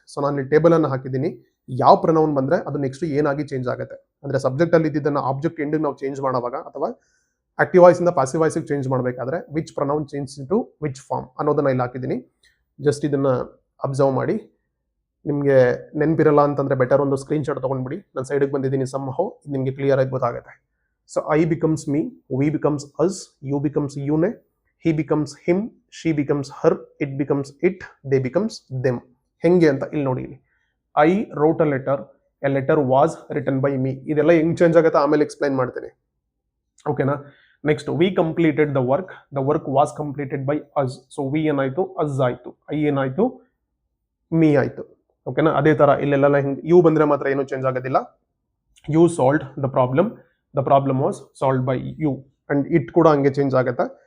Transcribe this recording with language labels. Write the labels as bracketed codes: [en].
[kn] So ನಾನು ಇಲ್ಲಿ table ಅನ್ನು ಹಾಕಿದ್ದೀನಿ, ಯಾವ ಪ್ರನೌನ್ ಬಂದ್ರೆ ಅದು ನೆಕ್ಸ್ಟ್ ಏನಾಗಿ ಚೇಂಜ್ ಆಗುತ್ತೆ ಅಂದ್ರೆ ಸಬ್ಜೆಕ್ಟ್ ಅಲ್ಲಿ ಇದ್ದನ್ನ ಆಬ್ಜೆಕ್ಟ್ ಎಂಡ್ ನಾವು ಚೇಂಜ್ ಮಾಡುವಾಗ ಅಥವಾ ಆಕ್ಟಿವ್ ವಾಯ್ಸ್ ಇಂದ ಪಾಸಿವ್ ವಾಯ್ಸ್ ಚೇಂಜ್ ಮಾಡಬೇಕಾದ್ರೆ [en] which pronoun change to which form [kn] ಅನ್ನೋದನ್ನ ಇಲ್ಲಿ ಹಾಕಿದ್ದೀನಿ. ಜಸ್ಟ್ ಇದನ್ನ ಅಬ್ಸರ್ವ್ ಮಾಡಿ, ನಿಮಗೆ ನೆನಪಿರಲ್ಲ ಅಂತಂದ್ರೆ ಬೆಟರ್ ಒಂದು ಸ್ಕ್ರೀನ್ ಶಾಟ್ ತಗೊಂಡ್ಬಿಡಿ. ನಾನು ಸೈಡ್ಗೆ ಬಂದಿದ್ದೀನಿ ಸಮ್ಹೌ, ನಿಮಗೆ ಕ್ಲಿಯರ್ ಆಗಿ ಗೊತ್ತಾಗುತ್ತೆ. [en] So I becomes me, we becomes us, you becomes you, he becomes him, she becomes her, it becomes it, they becomes them. [kn] ಹೆಂಗೆ ಅಂತ ಇಲ್ಲಿ ನೋಡಿ. [en] I wrote a letter was written by me. [kn] ಇದೆಲ್ಲ ಹೆಂಗ್ change ಆಗುತ್ತೆ ಆಮೇಲೆ ಎಕ್ಸ್ಪ್ಲೈನ್ ಮಾಡ್ತೀನಿ, ಓಕೆನಾ. [en] Next we completed the work was completed by us. [kn] So we ಏನಾಯ್ತು, ಅಸ್ ಆಯ್ತು, ಐ ಏನಾಯ್ತು, ಮೀ ಆಯ್ತು, ಓಕೆನಾ. ಅದೇ ತರ ಇಲ್ಲೆಲ್ಲ ಹಿಂಗೆ ಯು ಬಂದ್ರೆ ಮಾತ್ರ ಏನು ಚೇಂಜ್ ಆಗೋದಿಲ್ಲ. [en] you solved the problem was solved by you, [kn] and it ಕೂಡ ಹಂಗೆ ಚೇಂಜ್ ಆಗುತ್ತೆ.